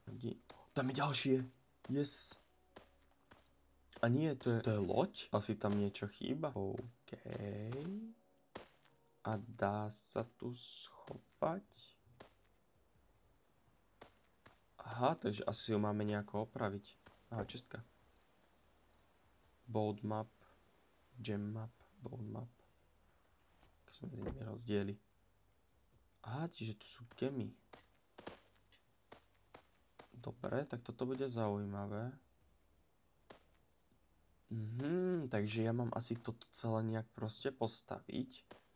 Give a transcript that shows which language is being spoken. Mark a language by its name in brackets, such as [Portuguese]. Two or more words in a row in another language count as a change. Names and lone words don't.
[Slovak] Tam je ďalšie. Yes. A nie, to je loď? Asi tam niečo chýba. OK. A dá sa tu schovať? Aha, takže asi ju máme nejako opraviť. Aha, čestka. [English] Bold map. Gem map. Bold map. [Slovak] Keď sú medzi nimi rozdiely. Aha, čiže tu sú gemy. Dobre, tak toto bude zaujímavé. Takže ja mám asi toto celé nejak proste postaviť.